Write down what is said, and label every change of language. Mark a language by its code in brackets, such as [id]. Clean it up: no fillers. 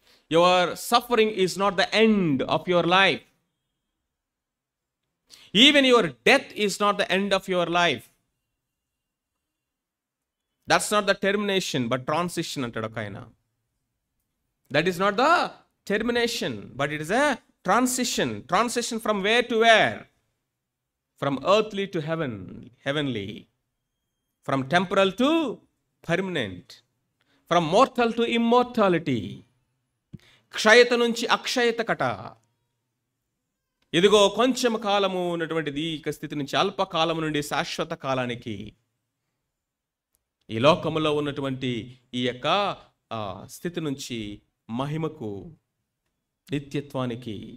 [en] Your suffering is not the end of your life. Even your death is not the end of your life. That's not the termination but transition [te] అంటాడు ఒక ఆయన. [en] That is not the termination, but it is a transition from where to where? From earthly to heavenly, from temporal to permanent, from mortal to immortality. [te] క్షయత నుంచి అక్షయత కట. ఇదిగో కొంచెం కాలము ఉన్నటువంటిది ఈ స్థితి నుంచి అల్పకాలము నుండి శాశ్వత కాలానికి, ఈ లోకములో ఉన్నటువంటి ఈ యొక్క స్థితి నుంచి మహిమకు, నిత్యత్వానికి.